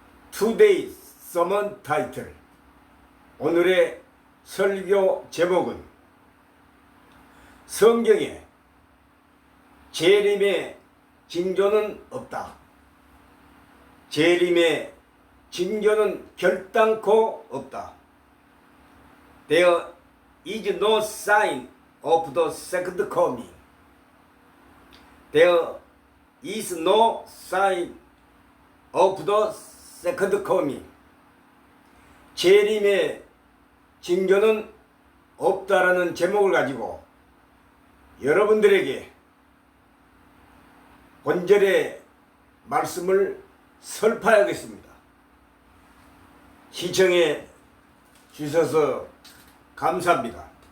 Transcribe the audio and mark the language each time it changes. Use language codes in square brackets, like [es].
[en] Today Sermon Title, [ko] 오늘의 설교 제목은 성경에 재림의 징조는 없다. 재림의 징조는 결단코 없다. [en] There is no sign of the second coming. There is no sign of the second coming. [ko] 재림의 징조는 없다라는 제목을 가지고 여러분들에게 본절의 말씀을 설파하겠습니다. 시청해 주셔서 감사합니다.